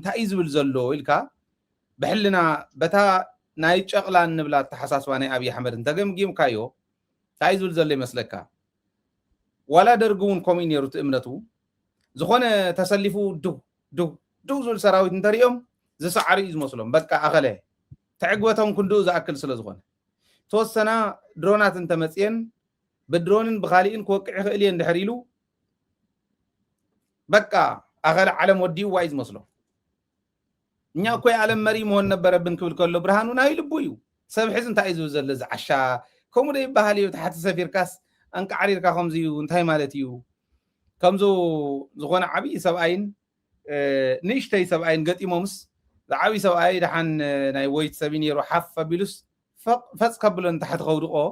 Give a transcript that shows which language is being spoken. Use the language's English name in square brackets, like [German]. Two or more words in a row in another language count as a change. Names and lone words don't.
[Tigrinya] እንታይ ዝብል ዘሎ ኢልካ ብሕልና በታ ናይ ጨቕላ እንብላ ተሓሳስባ ናይ ኣብይ ኣሕመድ እንተገምጊምካዮ እንታይ ዝብል ዘሎ ይመስለካ ዋላ ደርጊ እውን ከምኡ ነይሩ እቲ እምነቱ ዝኾነ ተሰሊፉ ዱ ዝብል ሰራዊት እንተሪኦም ዝሰዓሪ እዩ ዝመስሎም በቃ ኣኸለ ተዕግበቶም ክንድኡ ዝኣክል ስለ ዝኾነ ተወሰና ድሮናት እንተመፅየን ብድሮንን ብኻሊእን ክወቅዕ ይኽእል እየ እንድሕር ኢሉ በቃ ኣኸለ ዓለም ወዲኡ ዋይ ዝመስሎ [Amharic] እኛ እኮ የዓለም መሪ መሆን ነበረብን [Tigrinya] ክብል ከሎ ብርሃኑ ናይ ልቡ እዩ ሰብ ሕዚ እንታይ ዝብል ዘሎ ዝዓሻ ከምኡ ደ ይበሃል እዩ ተሓቲ ሰፊርካስ አንቃዕሪርካ ከምዚ እዩ እንታይ ማለት እዩ ከምዞ ዝኾነ ዓብይ ሰብኣይን ንእሽተይ ሰብኣይን ገጢሞምስ ዝዓብይ ሰብኣይ ድሓን ናይ ወይት ሰቢ ነይሩ ሓፍ ኣቢሉስ ፈፅ ከብሎ ንታሕቲ ከውድቆ